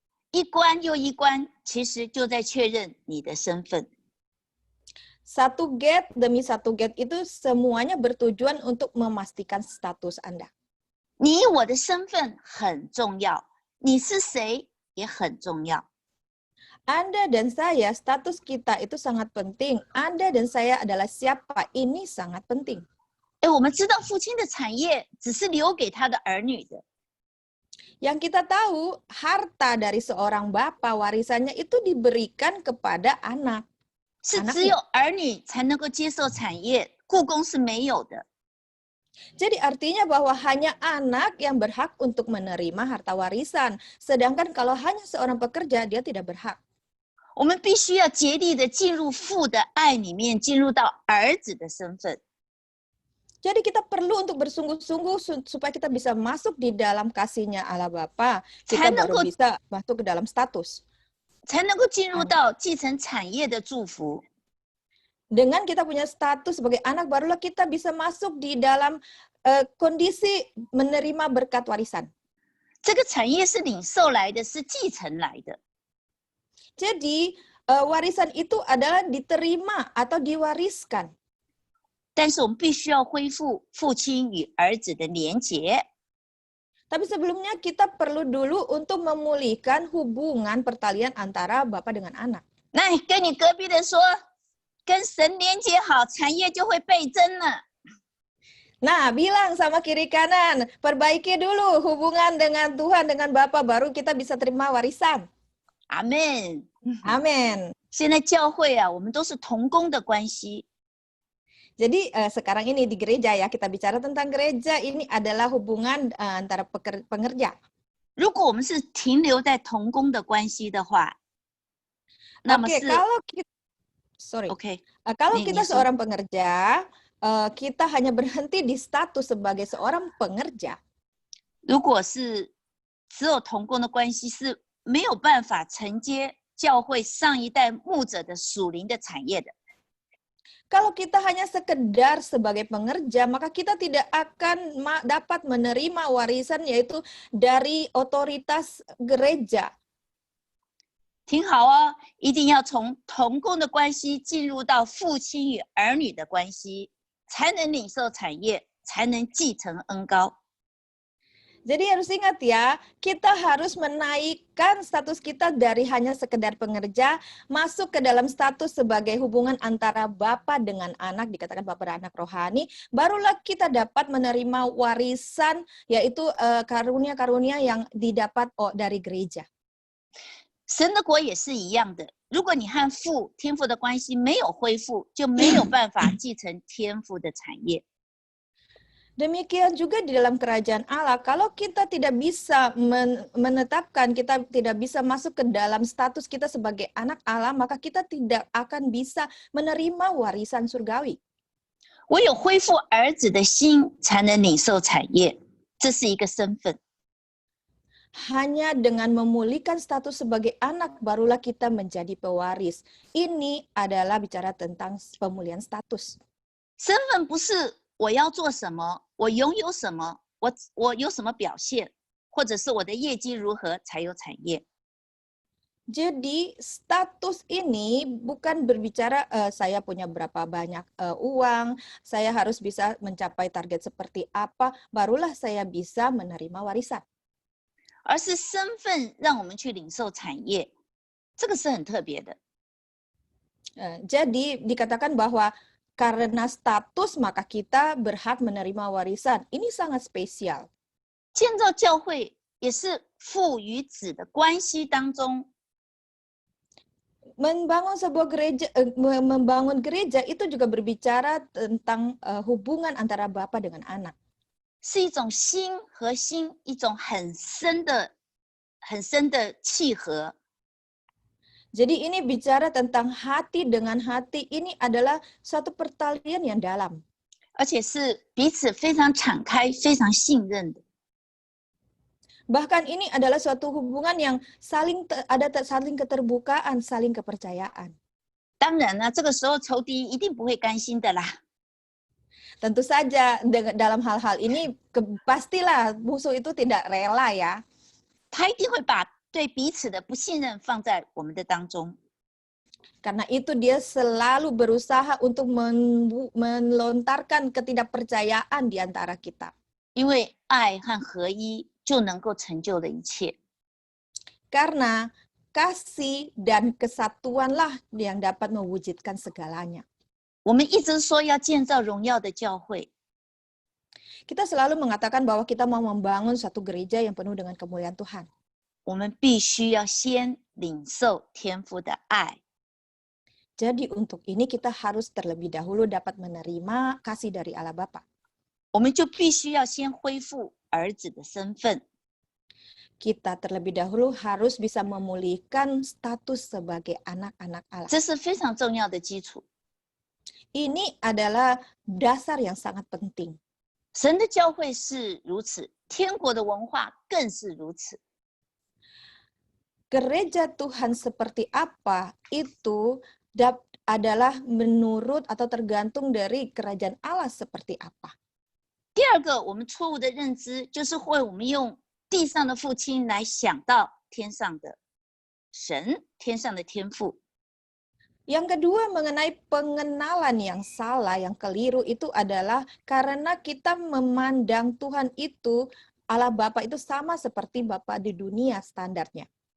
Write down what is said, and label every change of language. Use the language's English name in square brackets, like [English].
[Chinese] 一关又一关，其实就在确认你的身份。 [Indonesian] Satu gate demi satu gate itu semuanya bertujuan untuk memastikan status Anda. [Chinese] 你我的身份很重要，你是谁也很重要。 [Indonesian] Anda dan saya, status kita itu sangat penting. Anda dan saya adalah siapa? Ini sangat penting. [Chinese] 我们知道父亲的产业只是留给他的儿女的。 [Indonesian] Yang kita tahu, harta dari seorang bapa warisannya itu diberikan kepada anak. [Chinese] 是只有儿女才能够接受产业，雇工是没有的。 [Indonesian] Jadi artinya bahwa hanya anak yang berhak untuk menerima harta warisan. Sedangkan kalau hanya seorang pekerja, dia tidak berhak. [Chinese] 我们必须要竭力的进入父的爱里面，进入到儿子的身份。 [Indonesian] Jadi kita perlu untuk bersungguh-sungguh supaya kita bisa masuk di dalam kasihnya Allah Bapa. Kita baru bisa masuk ke dalam status. [Chinese] 才能够进入到继承产业的祝福。 [Indonesian] Dengan kita punya status sebagai anak, barulah kita bisa masuk di dalam kondisi menerima berkat warisan. [Chinese] 这个产业是领受来的，是继承来的。 [Indonesian] Jadi warisan itu adalah diterima atau diwariskan. [Chinese] 但是我们必须要恢复父亲与儿子的连结。 [Indonesian] Tapi sebelumnya kita perlu dulu untuk memulihkan hubungan pertalian antara Bapa dengan anak. [Chinese] 来跟你隔壁的说，跟神连结好，产业就会倍增了。 [Indonesian] Nah, bilang sama kiri kanan, perbaiki dulu hubungan dengan Tuhan, dengan Bapa, baru kita bisa terima warisan. [Chinese] 阿门。 [Indonesian] Amin. [Chinese] 现在教会啊，我们都是同工的关系。 [Indonesian] Jadi sekarang ini di gereja ya, kita bicara tentang gereja, ini adalah hubungan antara pengerja. [Chinese] 如果我们是停留在同工的关系的话，那么 Oke, 是 [Indonesian] kalau kita, sorry, OK。 kalau Nih, kita Niso. seorang pengerja, kita hanya berhenti di status sebagai seorang pengerja. [Chinese] 如果是只有同工的关系，是没有办法承接教会上一代牧者的属灵的产业的。 [Indonesian] Kalau kita hanya sekedar sebagai pengerja, maka kita tidak akan dapat menerima warisan yaitu dari otoritas gereja. [Chinese] 挺好哦，一定要从同工的关系进入到父亲与儿女的关系，才能领受产业，才能继承恩膏。 [Indonesian] Jadi harus ingat ya, kita harus menaikkan status kita dari hanya sekedar pengerja, masuk ke dalam status sebagai hubungan antara Bapa dengan anak, dikatakan Bapa dan anak rohani, barulah kita dapat menerima warisan, yaitu karunia-karunia yang didapat dari gereja. [Chinese] 神的国也是一样的，如果你和天父的关系没有恢复，就没有办法继承天父的产业。 [Indonesian] Demikian juga di dalam kerajaan Allah, kalau kita tidak bisa menetapkan, kita tidak bisa masuk ke dalam status kita sebagai anak Allah, maka kita tidak akan bisa menerima warisan surgawi. [Chinese] 唯有恢复儿子的心，才能领受产业，这是一个身份。 [Indonesian] Hanya dengan memulihkan status sebagai anak, barulah kita menjadi pewaris. Ini adalah bicara tentang pemulihan status. [Chinese] 身份不是我要做什么，我拥有什么，我有什么表现，或者是我的业绩如何才有产业。 [Indonesian] Jadi status ini bukan berbicara saya punya berapa banyak uang, saya harus bisa mencapai target seperti apa, barulah saya bisa menerima warisan. [Chinese] 而是身份让我们去领受产业，这个是很特别的。 [Indonesian] Jadi dikatakan bahwa karena status maka kita berhak menerima warisan. Ini sangat spesial. [Chinese] 建造教会也是父与子的关系当中， [Indonesian] Membangun sebuah gereja, membangun gereja itu juga berbicara tentang hubungan antara Bapa dengan anak. [Chinese] 是一种心和心，一种很深的契合。 [Indonesian] Jadi ini bicara tentang hati dengan hati, ini adalah suatu pertalian yang dalam. [Chinese] 而且是彼此非常敞开、非常信任的。 [Indonesian] Bahkan ini adalah suatu hubungan yang saling keterbukaan, saling kepercayaan. [Chinese] 当然呢，这个时候仇敌一定不会甘心的啦。 [Indonesian] Tentu saja dalam hal-hal ini pastilah musuh itu tidak rela ya. [Chinese] 他一定会把对彼此的不信任放在我们的当中。 [Indonesian] Karena itu dia selalu berusaha untuk melontarkan ketidakpercayaan di antara kita. [Chinese] 因为爱和合一就能够成就了一切。 [Indonesian] Karena kasih dan kesatuanlah yang dapat mewujudkan segalanya. [Chinese] 我们一直说要建造荣耀的教会， [Indonesian] Kita selalu mengatakan bahwa kita mau membangun suatu gereja yang penuh dengan kemuliaan Tuhan. [Chinese] 我们必须要先领受天父的爱。 [Indonesian] Jadi untuk ini kita harus terlebih dahulu dapat menerima kasih dari Allah Bapa. [Chinese] 我们就必须要先恢复儿子的身份。 [Indonesian] Kita terlebih dahulu harus bisa memulihkan status sebagai anak-anak Allah. [Chinese] 这是非常重要的基础。 [Indonesian] Ini adalah dasar yang sangat penting. [Chinese] 神的教会是如此，天国的文化更是如此。 [Indonesian] Gereja Tuhan seperti apa itu adalah menurut atau tergantung dari kerajaan Allah seperti apa. [Chinese] 第二个，我们错误的认知就是会我们用地上的父亲来想到天上的神，天上的天父。 [Indonesian] Yang kedua mengenai pengenalan yang salah, yang keliru itu adalah karena kita memandang Tuhan itu, Allah Bapa itu sama seperti Bapa di dunia standarnya.